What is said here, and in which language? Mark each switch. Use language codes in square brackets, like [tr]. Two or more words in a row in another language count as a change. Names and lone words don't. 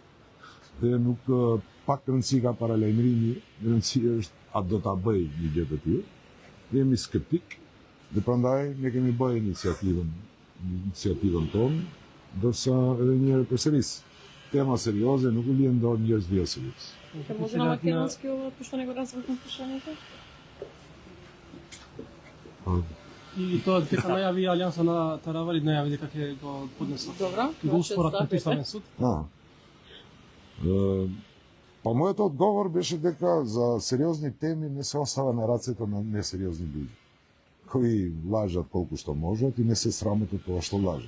[sq] Dhe nuk pak rëndësi ka paralajmërimi, rëndësi është a do ta bëj një gjë të tillë. Jemi skeptik dhe prandaj ne kemi bërë iniciativën tonë, ndërsa edhe një herë përsëris tema serioze nuk u lihen dorë njerëz jo serioz. [mk] Може на македонски пошто него развртно прашањето? И тоа дека најави Алијанса на Таравали, најави дека ќе го поднесат. Добро. Ќе го успорат на Пиставен суд. Па мојот одговор беше дека за сериозни теми не се остава на рацете на несериозни луѓе, кои лажат колку што можат и не се срамат од тоа што лажат.